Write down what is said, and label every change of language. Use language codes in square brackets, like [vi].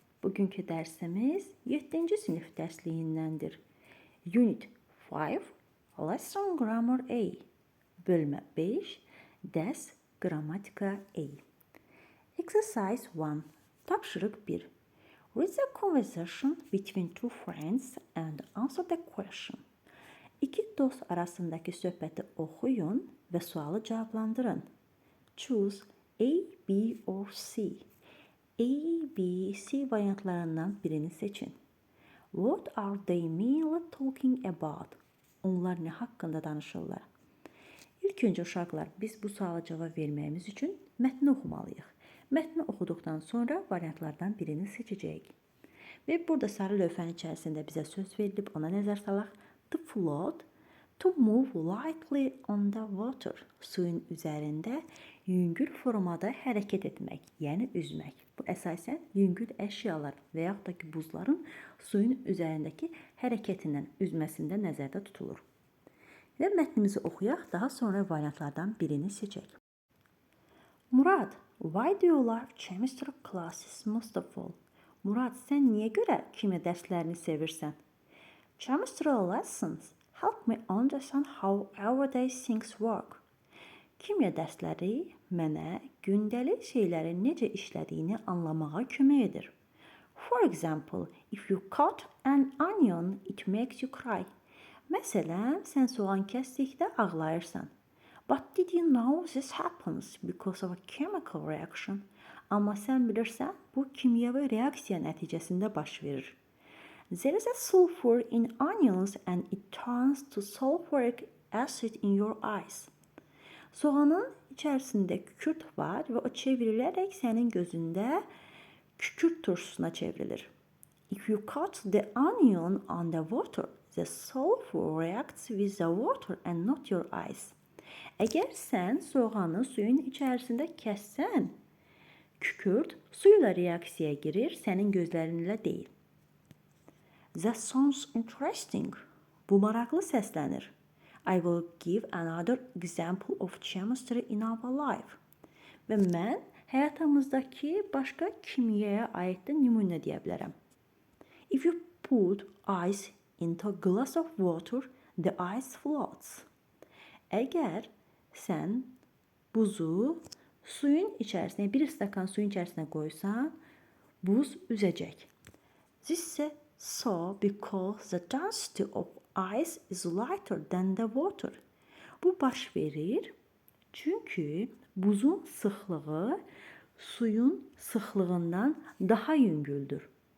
[az] Bugünkü dərsimiz 7-ci sinif dərsliyindəndir. [en] Unit 5, Lesson Grammar A. [az] Bölmə 5, dərs qrammatika A. [en] Exercise 1. [az] Tapşırıq 1. [en] Read the conversation between two friends and answer the question. [az] İki dost arasındakı söhbəti oxuyun və sualı cavablandırın. [en] Choose A, B or C. [az] A, B, C variantlarından birini seçin. [en] What are they mainly talking about? [az] Onlar nə haqqında danışırlar? İlk öncə uşaqlar, biz bu suala cavab verməyimiz üçün mətni oxumalıyıq. Mətni oxuduqdan sonra variantlardan birini seçəcəyik. Və burada sarı lövhənin içərisində bizə söz verilib, ona nəzər salaq. [en] To float, to move lightly on the water. [az] Suyun üzərində yüngül formada hərəkət etmək, yəni üzmək. Bu əsasən yüngül əşyalar və yaxud da ki, buzların suyun üzərindəki hərəkətindən, üzməsində nəzərdə tutulur. Və mətnimizi oxuyaq, daha sonra variantlardan birini seçək. [en] Murad, why do you like chemistry classes most of all? [az] Murad, sən niyə görə kimya dərslərini sevirsən? [en] Chemistry lessons help me understand how everyday things work. [az] Kimya dərsləri mənə gündəlik şeylərin necə işlədiyini anlamağa kömək edir. [en] For example, if you cut an onion, it makes you cry. [az] Məsələn, sən soğan kəsdikdə ağlayırsan. [en] But did you know this happens because of a chemical reaction? [az] Amma sən bilirsən, bu kimyəvi reaksiya nəticəsində baş verir. [en] There is a sulfur in onions and it turns to sulfuric acid in your eyes. [az] Soğanın içərisində kükürt var və o çevrilərək sənin gözündə kükürt turşusuna çevrilir. [en] If you cut the onion on the water, the sulfur reacts with the water and not your eyes. [az] Əgər sən soğanı suyun içərisində kəssən, kükürt suyla reaksiyaya girir, sənin gözlərinlə deyil. [en] That sounds interesting. [az] Bu maraqlı səslənir. [en] I will give another example of chemistry in our life. [az] Və mən həyatımızdakı başqa kimyaya aid də nümunə deyə bilərəm. [en] If you put ice into a glass of water, the ice floats. [az] Əgər sən buzu suyun içərisinə, bir stəkan suyun içərisinə qoysan, buz üzəcək. [en] This is so because the density of ice is lighter than the water. [az] Bu baş verir çünki buzun sıxlığı suyun sıxlığından daha yüngüldür.